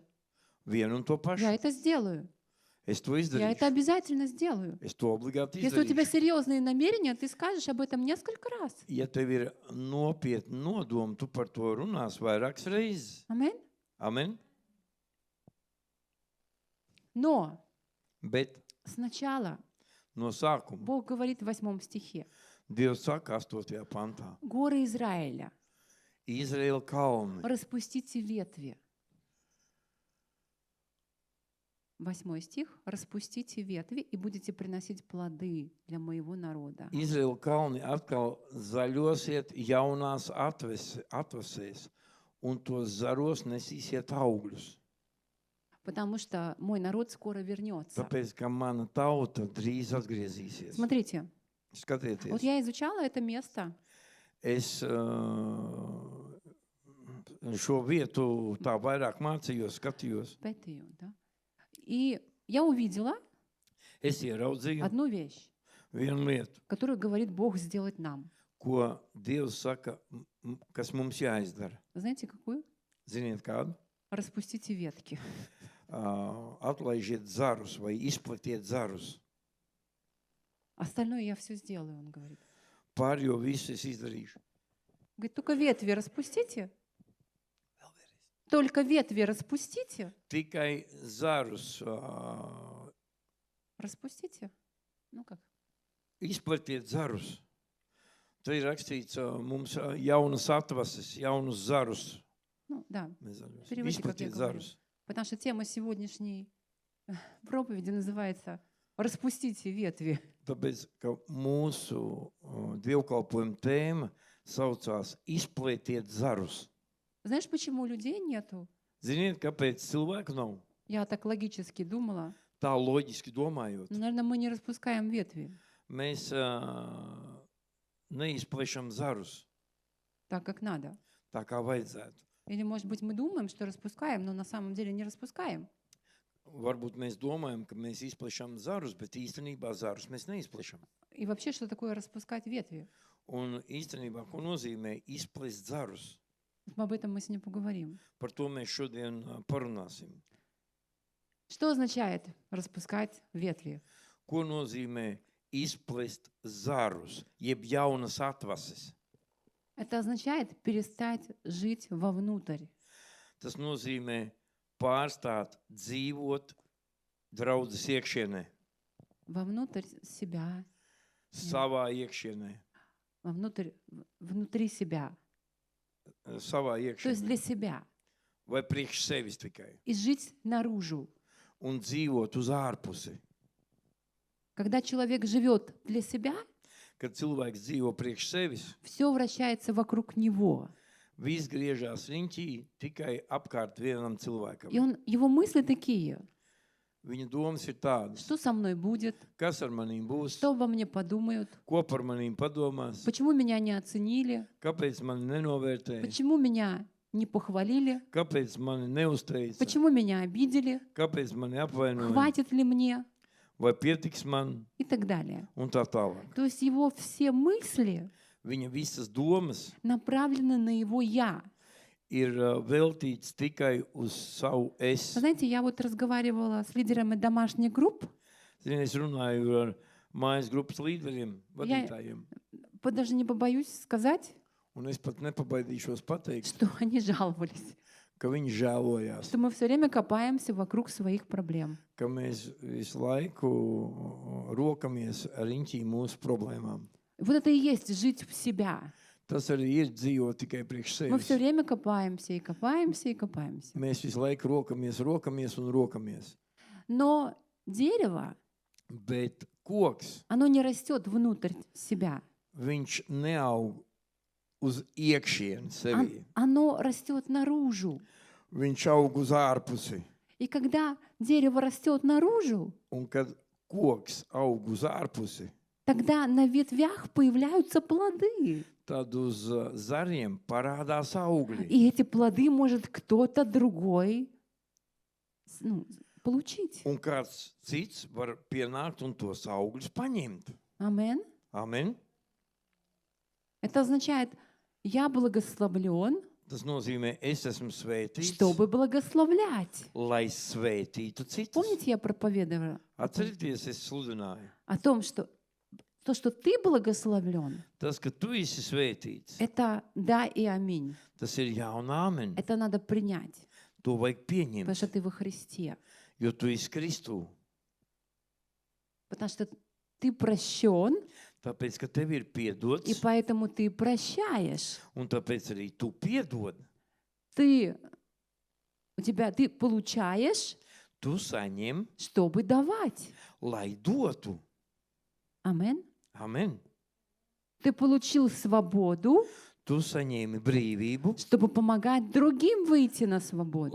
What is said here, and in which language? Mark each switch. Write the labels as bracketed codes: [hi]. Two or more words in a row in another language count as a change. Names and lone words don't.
[lv] Vienu un to pašu. [ru] Я это сделаю. [lv] Es to [ru] Я это [lv] izdarīšu. [ru] обязательно сделаю. [lv] Es to obligāti [ru] Если у тебя [lv] izdarīšu. [ru] серьезные намерения, ты скажешь об этом несколько раз. [lv] Ja tev ir nopietni nodomi, tu par to runās vairākas reizes. [ru] Аминь. [lv] Amen. [ru] Но [lv] Bet [ru] сначала [lv] no sākuma [ru] Бог говорит в 8 стихе. [lv] Dievs saka 8. pantā. [ru] Горы Израиля, [lv] Izraēla kalni. [ru] распустите ветви. 8 стих. Распустите ветви и будете приносить плоды для моего народа. [lv] Izraēla kalni atkal zaļosiet jaunās atvasēs, un tos zaros nesīsiet augļus. [ru] Потому что мой народ скоро вернется. [lv] Tāpēc, ka mana tauta drīz atgriezīsies. [ru] Смотрите, вот [lv] Skatieties, [ru] я изучала это место. [lv] es šo vietu tā vairāk mācījos, skatījos. [ru] Пятую, да? И я увидела [lv] Es ieraudzīju [ru] одну вещь, [lv] vienu lietu, [ru] которую говорит Бог сделать нам. [lv] ko Dievs saka, kas mums jāizdara. [ru] Знаете, какую? [lv] Ziniet kādu? [ru] Распустите ветки. [lv] Atlaižiet zarus vai izplatiet zarus. [ru] Остальное я все сделаю, он говорит. [lv] Pārējo visu es izdarīšu. [ru] Говорит, только ветви распустите. Только ветви распустите. [lv] Tikai zarus [ru] Распустите. Ну как? [lv] izplatiet zarus. Te ir rakstīts mums jaunas atvases, jaunus zarus. [ru] Ну да, [lv] Nezaļus. [ru] переводите, как я [lv] Izplatiet [ru] говорю. [lv] zarus. [ru] Потому что тема сегодняшней проповеди называется «Распустите ветви». [lv] Tāpēc, ka mūsu dievkalpojuma tēma saucās izplatiet zarus. [ru] Знаешь, почему людей нету? [lv] Ziniet, kāpēc cilvēku nav? [ru] Я так логически думала. [lv] Tā loģiski domājot. [ru] Ну, наверное, мы не распускаем ветви [lv] Mēs neizplešam zarus [ru] так, как надо. [lv] tā kā vajadzētu. [ru] Или, может быть, мы думаем, что распускаем, но на самом деле не распускаем. [lv] Varbūt mēs domājam, ka mēs izplešam zarus, bet īstenībā zarus mēs neizplešam. [ru] И вообще, что такое распускать ветви? [lv] Un īstenībā, ko nozīmē izplest zarus? [ru] Об этом мы сегодня поговорим. [lv] Par to mēs šodien parunāsim. [ru] Что означает распускать ветви? [lv] Ko nozīmē izplest zarus, jeb jaunas atvases? [ru] Это означает перестать жить вовнутрь. [lv] Tas nozīmē pārstāt dzīvot draudzes iekšienē, [ru] Вовнутрь себя, [lv] savā iekšienē, [ru] внутри себя. [lv] savā [ru] То есть [lv] iekšienē, [ru] для себя. [lv] vai priekš sevis tikai, [ru] И жить наружу. [lv] un dzīvot uz ārpusi. [ru] Когда человек живет для себя, [lv] Kad cilvēks dzīvo priekš sevis, [ru] все вращается вокруг него. [lv] viss griežās riņķī tikai apkārt vienam cilvēkam. [ru] И его мысли такие: [lv] Viņa domas ir tādas, [ru] что со мной будет, [lv] kas ar manīm būs, [ru] что обо мне подумают, [lv] ko par manīm padomās, [ru] почему меня не оценили, [lv] kāpēc mani nenovērtēja, [ru] почему меня не похвалили, [lv] kāpēc mani neuzteica, [ru] почему меня обидели, [lv] kāpēc mani apvainoja, [ru] хватит ли мне [lv] vai pietiks man, [ru] и так далее. [lv] un tā tālāk. [ru] То есть его все мысли [lv] Viņa visas domas [ru] направлены на его «я». [lv] ir veltītas tikai uz savu es. [ru] Вы знаете, я вот разговаривала с лидерами домашних групп, [lv] Zini, es runāju ar mājas grupas līderiem, vadītājiem, [ru] даже не побоюсь сказать, [lv] un es pat nepabaidīšos pateikt, [ru] что они жаловались, [lv] ka viņi žēlojās, [ru] что мы все время копаемся вокруг своих проблем. [lv] ka mēs visu laiku rokamies riņķī mūsu problēmām. [ru] Вот это и есть жить в себя. [lv] Tas arī ir dzīvot tikai priekš [ru] Мы все [lv] sevis. [ru] время копаемся и копаемся и копаемся. [lv] Mēs visu laiku rokamies un rokamies. [ru] Но дерево, [lv] Bet koks, [ru] оно не растет внутрь себя. [lv] viņš neaug uz iekšieni sevi. [ru] Оно растет наружу. [lv] Viņš aug uz ārpusi. [ru] И когда дерево растет наружу, [lv] Un kad koks aug uz ārpusi, [ru] тогда на ветвях появляются плоды. [lv] tad uz zariem parādās augļi. [ru] И эти плоды может кто-то другой получить. [lv] Un kāds cits var pienākt un tos augļus paņemt. [ru] Амен. [lv] Amen. [ru] Это означает, я благословлен, [lv] Tas nozīmē, es esmu svētīts, [ru] чтобы благословлять. [lv] lai svētītu citus. [ru] Помните, я проповедовала [lv] Atcerieties, es sludināju. [ru] о том, что то, что ты благословлен, [lv] Tas, ka tu esi svētīts, [ru] это да и аминь. [lv] tas ir jā un āmen. [ru] Это надо принять, [lv] To vajag [ru] потому что [lv] pieņemt, [ru] ты во Христе. [lv] jo tu esi Kristū. [ru] Потому что ты прощен, [lv] Tāpēc, ka tev ir [ru] и [lv] piedots, [ru] поэтому ты прощаешь. [lv] un tāpēc arī tu piedod. [ru] Ты получаешь, [lv] Tu saņem, [ru] чтобы давать. [lv] lai dotu. [ru] Амен. [lv] Amen. [ru] Ты получил свободу, [lv] Tu saņēmi brīvību, [ru] чтобы помогать другим выйти на свободу.